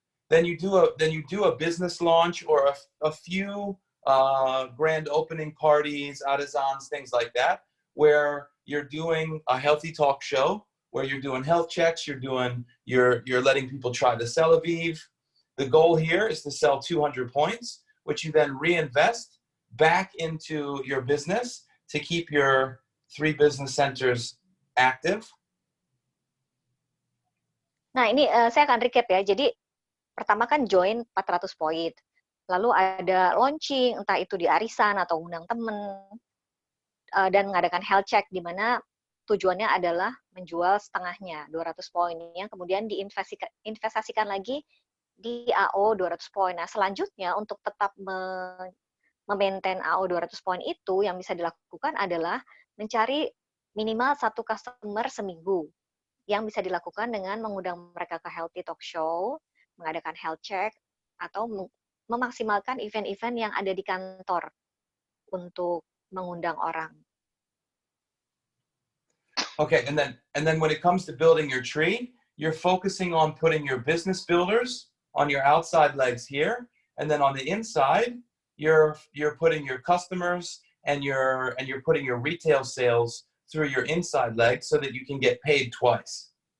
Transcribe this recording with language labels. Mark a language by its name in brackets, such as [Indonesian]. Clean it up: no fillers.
[English] Then you do a business launch or a few grand opening parties, artisans, things like that, where you're doing a healthy talk show, where you're doing health checks, you're letting people try to sell Aviv. The goal here is to sell 200 points, which you then reinvest back into your business to keep your 3 business centers active. [Indonesian] Nah, ini saya akan recap ya. Jadi pertama kan join 400 poin. Lalu ada launching, entah itu di arisan atau undang temen, dan mengadakan health check, di mana tujuannya adalah menjual setengahnya, 200 poin, yang kemudian diinvestasikan lagi di AO 200 poin. Nah, selanjutnya untuk tetap memaintain AO 200 poin itu, yang bisa dilakukan adalah mencari minimal 1 customer seminggu, yang bisa dilakukan dengan mengundang mereka ke healthy talk show, mengadakan health check, atau memaksimalkan event-event yang ada di kantor untuk mengundang orang. [English] Okay, and then when it comes to building your tree, you're focusing on putting your business builders on your outside legs here, and then on the inside, you're putting your customers and you're putting your retail sales through your inside legs so that you can get paid twice.